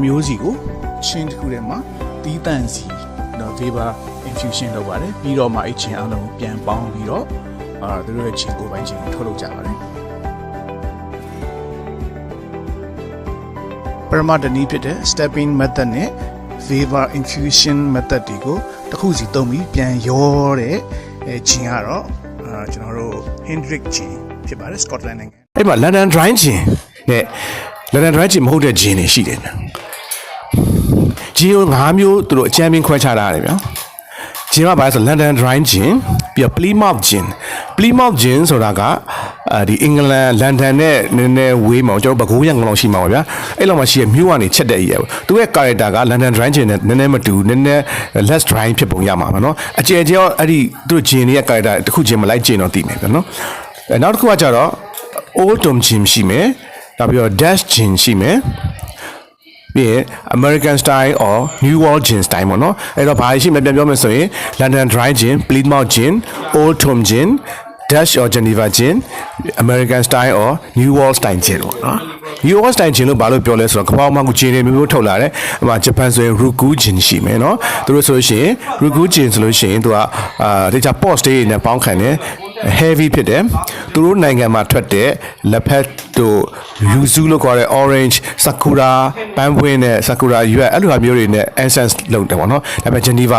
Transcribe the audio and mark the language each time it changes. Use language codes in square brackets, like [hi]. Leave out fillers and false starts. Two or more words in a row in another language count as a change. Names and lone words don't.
[my] မျိုးစီကိုချင်းတစ်ခုထဲမှာတီးတန့်စီတော့ [en] vapor infusion [my] လုပ်ပါတယ်ပြီးတော့မှအဲ့ချင်းအလုံးပြန်ပေါင်းပြီးတော့သူတို့ရဲ့ချင်းကိုပိုင်းချင်းကိုထုတ်လုပ်ကြပါတယ် ပရမတ်တနည်းဖြစ်တဲ့ [en] stepping method [my] နဲ့ [en] vapor infusion method [my] တွေကိုတစ်ခုစီသုံးပြီးပြန်ရောတဲ့ချင်းကတော့ကျွန်တော်တို့ Hendrick ချင်းဖြစ်ပါတယ် Scotland နိုင်ငံ အဲ့မှာ [en] London Dry Gin [my] နဲ့ [en] London Dry Gin [my] မဟုတ်တဲ့ gin တွေရှိတယ်ဂျင်ကို၅မျိုးသူတို့အချမ်းပင်ခွဲခြားထားတယ်ဗျာဂျင်ကဘာလဲဆို [en] London Dry Gin [my] ပြီးတော့ [en] Plymouth Gin Plymouth Gin [my] ဆိုတာကဒီအင်္ဂလန်လန်ဒန်နဲ့နည်းနည်းဝေးမှာကျွန်တော်ပဲခူးရံကောင်ရှိမှာပါဗျာအဲ့ လောက်မှရှိရမြို့ကနေချက်တဲ့အရာသူရဲ့ character က [en] London Dry Gin [my] နဲ့နည်းနည်းမတူနည်းနည်း [en] less dry [my] ဖြစ်ပုံရမှာပါနော်အကျယ်ကျယ်အဲ့ဒီသူတို့ gin ရဲ့ character တစ်ခုချင်းမလိုက် gin တော့သိ မယ်ဗျာနော်နောက်တစ်ခုကကြတော့ [en] Old Tom Gin [my] ရှိမယ်နောက်ပြီးတော့ [en] Dash Gin [my] ရှိမယ်ပြီးရင် [en] American style or New World Gin style [my] ပေါ့နော်အဲ့တော့ဘာရှိမလဲ ပြန်ပြောမယ်ဆိုရင် [en] London Dry Gin Plymouth Gin Old Tom Gin Dash or Geneva Gin American style or New World style gin ပေါ့နော် New World style gin [my] လို့ဘာလို့ပြောလဲဆိုတော့ကမ္ဘာမှာကို gin တွေမျိုးထုတ်လာတယ်အမှဂျပန်ဆိုရင် [en] Ruku Gin [my] ရှိမယ်နော်သူတို့ဆိုလို့ရှိရင် [en] Ruku Gin [my] ဆိုလို့ရှိရင်သူကဒီချာ post တွေနဲ့ပေါင်းခံတယ်heavy ဖြစ်တယ်သူတို့နိုင်ငံမှာထွက်တဲ့လက်ဖက်တို့ yuzu လို့ခေါ်တဲ့ [en] orange sakura [my] ပန်းပွင့်နဲ့ sakura ရွက်အဲ့လိုဟာမျိုးတွေနဲ့ essence လုပ်တယ်ပေါ့နော်ဒါပေမဲ့